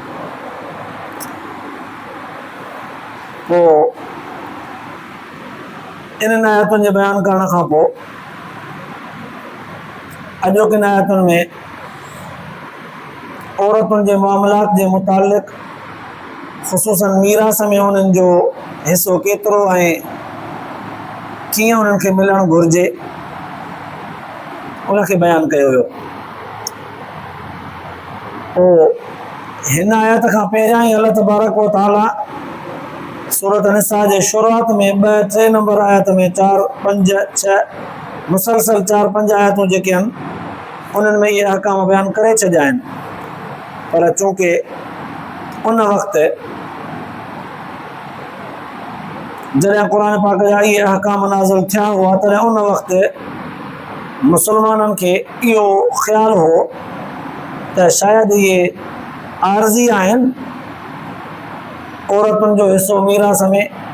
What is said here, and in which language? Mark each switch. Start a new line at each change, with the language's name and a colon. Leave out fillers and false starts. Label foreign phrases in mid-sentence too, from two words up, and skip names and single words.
Sindhi: पोइ इन्हनि आयतुनि जे बयानु करण खां पोइ अॼोकिन आयतुनि में औरतुनि जे मामलात जे मुतालिक़ ख़ुसूसन मीरास में उन्हनि जो हिसो केतिरो ऐं कीअं उन्हनि खे मिलणु घुरिजे उनखे बयानु कयो वियो। पोइ हिन आयत खां पहिरियां ई
Arabic: الله تبارك وتعالى
Sindhi: सूरत निसा जे शुरूआत में 2-3 नंबर आयत में 4-5-6 मुसलसल 4-5 आयतूं जेके आहिनि उन्हनि में इहे अहकाम बयानु करे छॾिया आहिनि, पर चूंकि उन वक़्तु जॾहिं क़ुरान पाक जा इहे अहकाम नाज़िल थिया हुआ तॾहिं उन वक़्तु मुसलमाननि खे इहो ख़्यालु हो त शायदि इहे आरज़ी आहिनि, औरतुनि जो हिसो मीरास में,